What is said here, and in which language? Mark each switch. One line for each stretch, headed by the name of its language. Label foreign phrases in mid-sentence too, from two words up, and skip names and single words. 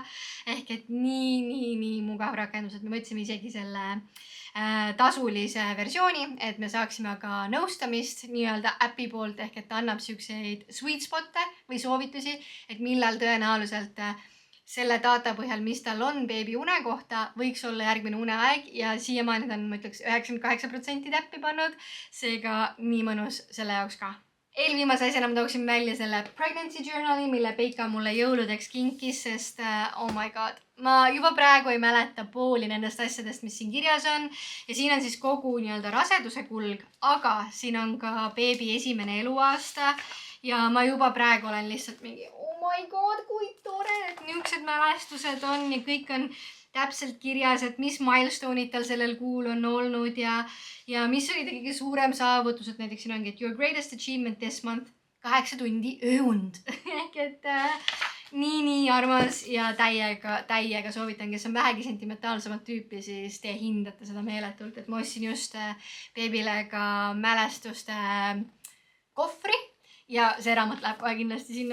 Estonian: Ehk et nii mugav rakendus, et me võtsime isegi selle tasulise versiooni, et me saaksime ka nõustamist nii-öelda äpi poolt, ehk et ta annab siukseid
English: sweet spot'e
Estonian: või soovitusi, et millal tõenäoliselt selle data põhjal, mis tal on beebi une kohta, võiks olla järgmine uneaeg ja siiamaani ta on, ma ütleks, 98% täppi pannud, seega nii mõnus selle jaoks ka. Eelviimase asjana ma tooksin välja selle
English: pregnancy journali,
Estonian: mille Peika mulle jõuludeks kinkis, sest
English: oh my god,
Estonian: ma juba praegu ei mäleta pooli nendest asjadest, mis siin kirjas on ja siin on siis kogu nii-öelda raseduse kulg, aga siin on ka beebi esimene eluaasta ja ma juba praegu olen lihtsalt mingi
English: oh my god,
Estonian: kui tore, et niisugused mälestused on ja kõik on täpselt kirjas, et mis milestone'id tal sellel kuul on olnud ja mis oli ta kõige suurem saavutus, et näiteks siin ongi, et
English: your greatest achievement this month,
Estonian: 8 tundi ööund. Ehk et nii armas ja täiega soovitan, kes on vähegi sentimentaalsemat tüüpi, siis te hindate seda meeletult, et ma ostsin just beebile ka mälestuste kohvri ja see raamat läheb kohe kindlasti sinna.